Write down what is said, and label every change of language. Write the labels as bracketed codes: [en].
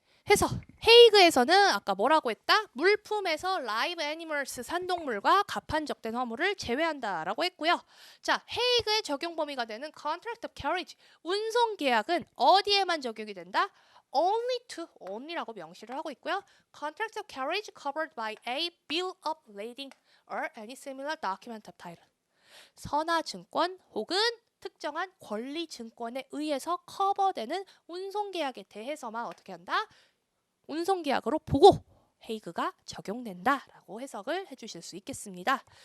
[ko] 해서 헤이그에서는 아까 뭐라고 했다? 물품에서 [en] live animals [ko] 산동물과 가판적된 허물을 제외한다라고 했고요. 자, 헤이그의 적용 범위가 되는 [en] contract of carriage [ko] 운송 계약은 어디에만 적용이 된다? [en] only to only [ko] 라고 명시를 하고 있고요. [en] contract of carriage covered by a bill of lading or any similar document of title. [ko] 선화증권 혹은 특정한 권리증권에 의해서 커버되는 운송계약에 대해서만 어떻게 한다? 운송계약으로 보고 헤이그가 적용된다라고 해석을 해주실 수 있겠습니다.